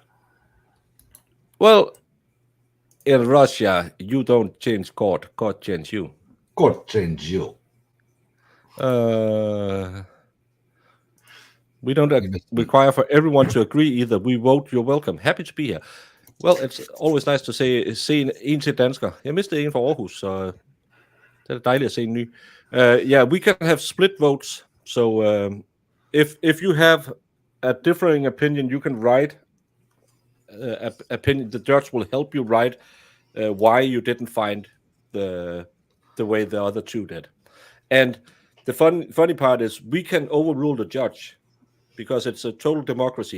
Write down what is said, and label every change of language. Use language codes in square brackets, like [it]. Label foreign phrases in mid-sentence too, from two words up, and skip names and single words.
[en] Well, in Russia, you don't change court. Court change you. Court change you. We don't require for everyone to agree either. We vote, you're welcome. Happy to be here. Well, it's always nice to [da] se en til dansker. Jeg mistede en fra Aarhus, så det er dejligt at se en ny. [en] Yeah, we can have split votes. So if you have a differing opinion, you can write opinion. The judge will help you write why you didn't find the way the other two did. And the funny part is we can overrule the judge because it's a total democracy.